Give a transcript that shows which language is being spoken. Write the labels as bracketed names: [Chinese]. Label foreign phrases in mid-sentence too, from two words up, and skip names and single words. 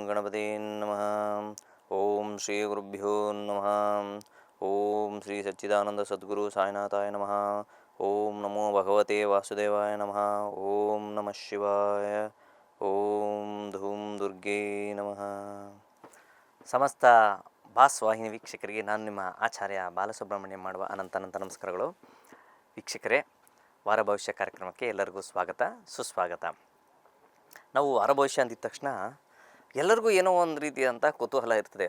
[Sanskrit] ಗಣಪತಿ ನಮಃ. ಓಂ ಶ್ರೀ ಗುರುಭ್ಯೋ ನಮಃ. ಓಂ ಶ್ರೀ ಸಚ್ಚಿದಾನಂದ ಸದ್ಗುರು ಸಾಯಿನಾಥಾಯ ನಮಃ. ಓಂ ನಮೋ ಭಗವತೆ ವಾಸುದೇವಾಯ ನಮಃ. ಓಂ ನಮಃ ಶಿವಾಯ. ಓಂ ಧೂಂ ದುರ್ಗೇ ನಮಃ. [Kannada] ಸಮಸ್ತ ಬಾಸ್ ವಾಹಿನಿ ವೀಕ್ಷಕರಿಗೆ ನಾನು ನಿಮ್ಮ ಆಚಾರ್ಯ ಬಾಲಸುಬ್ರಹ್ಮಣ್ಯಂ ಮಾಡುವ ಅನಂತ ನಮಸ್ಕಾರಗಳು. ವೀಕ್ಷಕರೇ, ವಾರ ಭವಿಷ್ಯ ಕಾರ್ಯಕ್ರಮಕ್ಕೆ ಎಲ್ಲರಿಗೂ ಸ್ವಾಗತ, ಸುಸ್ವಾಗತ. ನಾವು ವಾರ ಭವಿಷ್ಯ ಅಂದಿದ ತಕ್ಷಣ ಎಲ್ಲರಿಗೂ ಏನೋ ಒಂದು ರೀತಿಯಾದಂಥ ಕುತೂಹಲ ಇರ್ತದೆ.